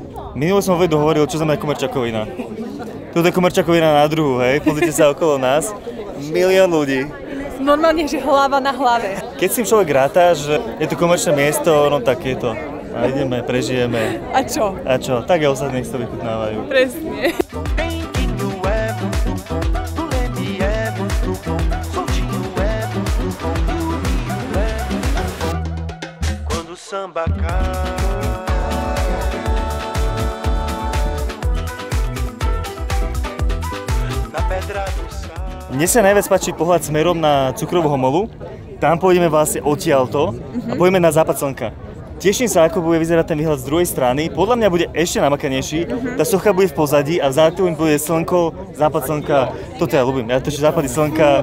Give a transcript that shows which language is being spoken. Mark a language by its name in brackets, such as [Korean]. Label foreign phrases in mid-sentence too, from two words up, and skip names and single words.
[Slovak] Minule som Vedu hovoril, čo znamená komerčakovina. Toto je komerčakovina na druhu, hej, pozrite sa okolo nás. Milión ľudí. Normálne, že hlava na hlave. Keď si človek ráta, že je to komerčné miesto, no tak je to. A ideme, prežijeme. A čo? A čo? Tak aj ostatní to vychutnávajú. Presne. [Portuguese] Samba cai. Na pedra do sal. [Slovak] Mne sa najviac páči pohľad smerom na Cukrovú homolu. Tam pôjdeme vlastne odtiaľto a pôjdeme na západ slnka. Teším sa, ako bude vyzerať ten výhľad z druhej strany. Podľa mňa bude ešte namakanejší. Tá socha bude v pozadí a vzadu bude slnko, západ slnka. Toto ja ľúbim. Ja to, že západy slnka.